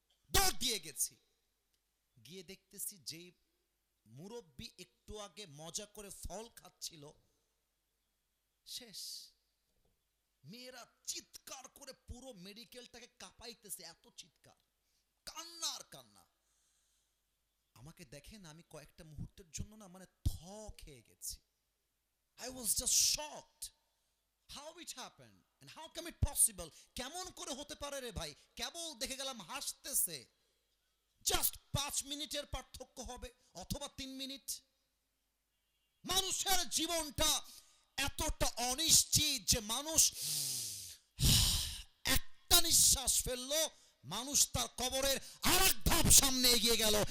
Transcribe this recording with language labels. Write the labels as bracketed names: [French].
[Bangla] দৌড় দিয়ে গেছি, গিয়ে দেখতেছি যে মুরব্বী একটু আগে মজা করে ফল খাচ্ছিল, শেষ। মেয়েরা চিৎকার করে পুরো মেডিকেলটাকে কাঁপাইতেছে, এত চিৎকার, কান্না আর কান্না। আমাকে দেখেন, আমি কয়েকটা মুহূর্তের জন্য না মানে থ খেয়ে গেছি। [English] I was just shocked how it happened and how come it possible, [Bangla] কেমন করে হতে পারে রে ভাই। কেবল দেখে গেলাম হাসতেছে, জাস্ট 5 মিনিটের পার্থক্য হবে অথবা 3 মিনিট। মানুষের জীবনটা এতটা অনিশ্চিত যে মানুষ একটা নিঃশ্বাস ফেললো, মানুষ তার কবরের আরেক ধাপ সামনে এগিয়ে গেল।